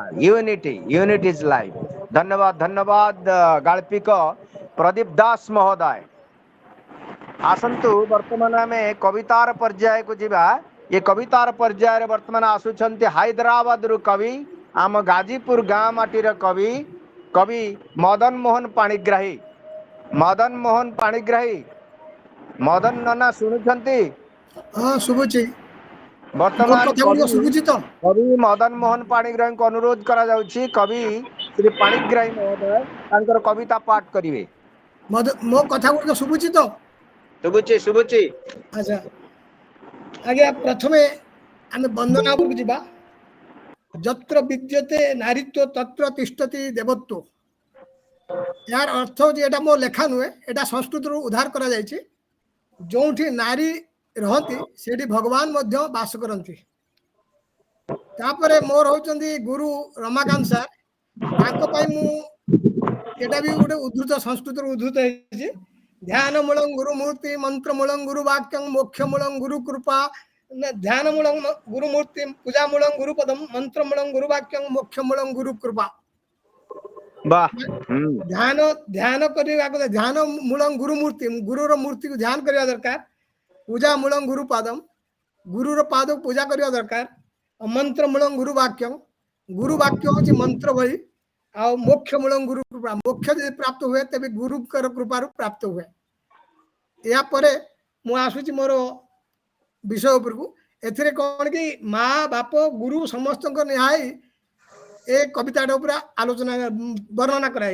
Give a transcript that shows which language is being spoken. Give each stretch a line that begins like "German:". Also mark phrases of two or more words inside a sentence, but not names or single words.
English: Unity is life.
Odia: ଧନ୍ୟବାଦ ଧନ୍ୟବାଦ ଗାଳ୍ପିକ ପ୍ରଦୀପ ଦାସ ମହୋଦୟ। ଆସନ୍ତୁ ବର୍ତ୍ତମାନ ଆମେ କବିତାର ପର୍ଯ୍ୟାୟ କୁ ଯିବା। ଏ କବିତାର ପର୍ଯ୍ୟାୟ ବର୍ତ୍ତମାନ ଆସୁଛନ୍ତି ହାଇଦ୍ରାବାଦ ରୁ କବି, ଆମ ଗାଜୀପୁର ଗାଁ ମାଟିର କବି, କବି ମଦନ ମୋହନ ପାଣିଗ୍ରାହୀ। ମଦନ ମୋହନ ପାଣିଗ୍ରାହୀ, ମଦନ ନନା ଶୁଣୁଛନ୍ତି? ହଁ ଶୁଭୁଛି। ବର୍ତ୍ତମାନ କବି ଶୁଭୁଛି ତ କବି ମଦନ ମୋହନ ପାଣିଗ୍ରାହୀ କୁ ଅନୁରୋଧ କରା ଯାଉଛି କବି ଶ୍ରୀ ପାଣିଗ୍ରାହୀ ମହୋଦୟ ତାଙ୍କର କବିତା ପାଠ କରିବେ। ମୋ କଥା ଗୁଡ଼ ଶୁଭୁଛି ତ? शुभुची। ଅଚ୍ଛା ଆଜ୍ଞା ପ୍ରଥମେ ଆମେ ବନ୍ଦନା उपरକୁ ଯିବା।
Sanskrit: यत्र विद्यते नारीत्व तत्र तिष्ठति देवत्व।
Odia: ଯାର ଅର୍ଥ ହେଉଛି ଏଟା ମୋ ଲେଖା ନୁହେଁ, ଏଟା ସଂସ୍କୃତ ରୁ ଉଦ୍ଧାର କରା ଯାଇଛି। ଯୋଠି ନାରୀ ରହନ୍ତି ସେଠି ଭଗବାନ ମଧ୍ୟ ବାସ କରନ୍ତି। ତାପରେ ମୋର ହେଉଛନ୍ତି ଗୁରୁ ରମାକାନ୍ତ ସର, ତାଙ୍କ ପାଇଁ ମୁ ଏଟା ଭି ଗୋଟେ ଉଦ୍ଧୃତ ସଂସ୍କୃତ ରୁ ଉଦ୍ଧୃତ ହେଛି।
Sanskrit: ध्यान मूलं गुरु मूर्ति, मंत्र मूलं गुरु वाक्यं, मोक्ष मूलं गुरु कृपा, ध्यान मूलं गुरु मूर्ति, पूजा मूलं गुरु पदम, मंत्र मूलं गुरु वाक्यं, मोक्ष मूलं गुरु कृपा।
Odia: ଧ୍ୟାନ ଧ୍ୟାନ କରିବା କୁ
Sanskrit: ध्यान मूलं गुरु मूर्ति,
Odia: ଗୁରୁର ମୂର୍ତ୍ତି କୁ ଧ୍ୟାନ କରିବା ଦରକାର।
Sanskrit: पूजा मूलं गुरु पादम,
Odia: ଗୁରୁର ପାଦ ପୂଜା କରିବା ଦରକାର।
Sanskrit: मंत्र मूलं गुरु वाक्यं,
Odia: ଗୁରୁ ବାକ୍ୟ ହେଉଛି ମନ୍ତ୍ର ଭାଇ। आ
Sanskrit: मोक्ष मूलं गुरु कृपा,
Odia: ମୋକ୍ଷ ଯେ ପ୍ରାପ୍ତ ହୁଏ ତେବେ ଗୁରୁ କର କୃପା ପ୍ରାପ୍ତ ହୁଏ। ଯା ପରେ ମୁ ଆସୁଛି ମୋର ବିଷୟ ଉପର କୁ। ଏଥିରେ କଣ କି ମାଁ ବାପ ଗୁରୁ ସମସ୍ତ କୁ ନ୍ୟାୟ ଏ କବିତାଟା ଉପର ଆଲୋଚନା ବର୍ଣ୍ଣନା କରାଇ।